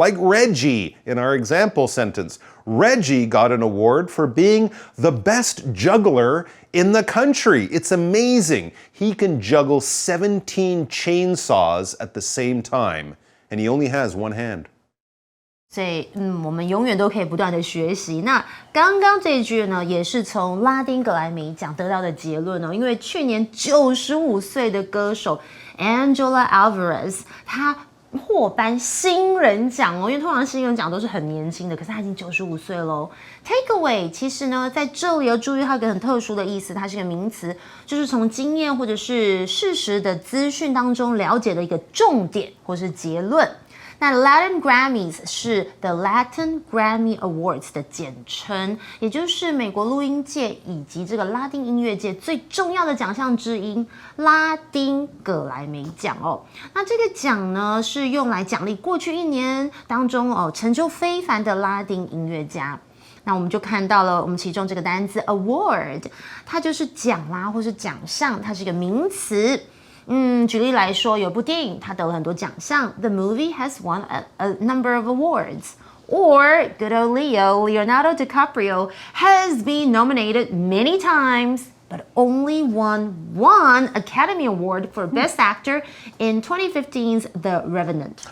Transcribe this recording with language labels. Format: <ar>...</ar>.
<en>Like Reggie in our example sentence. Reggie got an award for being the best juggler in the country. It's amazing. He can juggle 17 chainsaws at the same time, and he only has one hand.</en> <zh>所以，我们永远都可以不断的学习。那刚刚这一句呢，也是从拉丁格莱美奖得到的结论哦。因为去年95岁的歌手 Angela Alvarez， 她获颁新人奖哦。因为通常新人奖都是很年轻的，可是她已经95岁喽。 Takeaway 其实呢，在这里要注意它有一个很特殊的意思，它是个名词，就是从经验或者是事实的资讯当中了解的一个重点或是结论。那 Latin Grammys 是 The Latin Grammy Awards 的简称，也就是美国录音界以及这个拉丁音乐界最重要的奖项之一——拉丁葛莱美奖哦。那这个奖呢，是用来奖励过去一年当中成就非凡的拉丁音乐家。那我们就看到了我们其中这个单字 award， 它就是奖啦，或是奖项，它是一个名词。举例来说，有部电影它得了很多奖项 ，</zh> <en>The movie has won a number of awards. Or good old Leonardo DiCaprio has been nominated many times, but only won one Academy Award for Best Actor in 2015's The Revenant.</en>